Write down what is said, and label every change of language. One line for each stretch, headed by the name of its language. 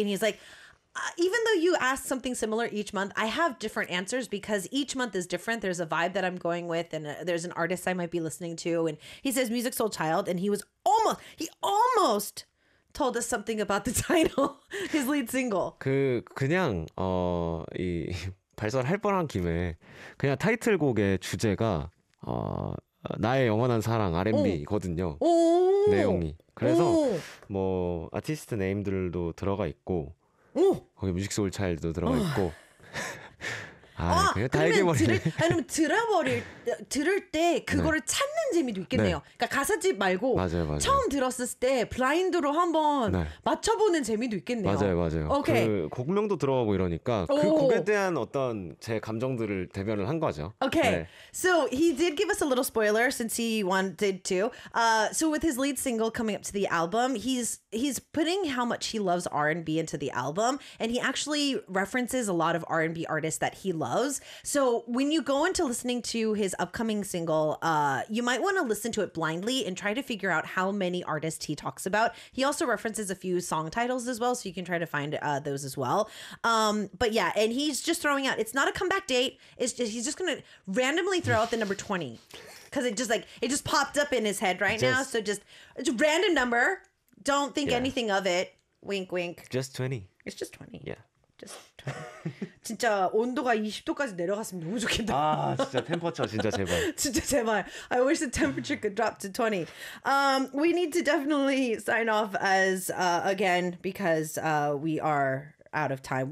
English: And he's like, even though you ask something similar each month, I have different answers because each month is different. There's a vibe that I'm going with and there's an artist I might be listening to. And he says Music Soul Child and he almost told us something about the title, his lead single.
Korean: 그냥 이 발설할 뻔한 김에 그냥 타이틀곡의 주제가 나의 영원한 사랑 R&B거든요. 내용이. 그래서 뭐 아티스트 네임들도 들어가 있고 오! 거기 뮤직 소울 차일드도 들어가 있고. 그냥 다 얘기해버리네. 아니면 들을 때 그거를 네. 찾는 재미도 있겠네요. 네. 그러니까 가사집 말고 맞아요, 맞아요. 처음 들었을 때 블라인드로 한번 네. 맞춰보는 재미도 있겠네요. 맞아요, 맞아요. 오케이. 그 곡명도 들어가고 이러니까 그 곡에 대한 어떤 제 감정들을 대변을 한 거죠. 오케이. 네.
English: So he did give us a little spoiler since he wanted to. So with his lead single coming up to the album, he's putting how much he loves R&B into the album, and he actually references a lot of R&B artists that he loves. So when you go into listening to his upcoming single, you might want to listen to it blindly and try to figure out how many artists he talks about. He also references a few song titles as well, so you can try to find those as well. But yeah, and he's just throwing out, it's not a comeback date, it's just he's just gonna randomly throw out the number 20 because it just popped up in his head right now. So just it's a random number, don't think yeah. anything of it, wink wink. Just 20. It's just 20. Yeah.
Korean: 진짜 온도가 20도까지 내려갔으면 너무 좋겠다. 아 진짜 템퍼처 진짜 제발. 진짜 제발.
English: I wish the temperature could drop to 20. We need to definitely sign off as again because we are out of time.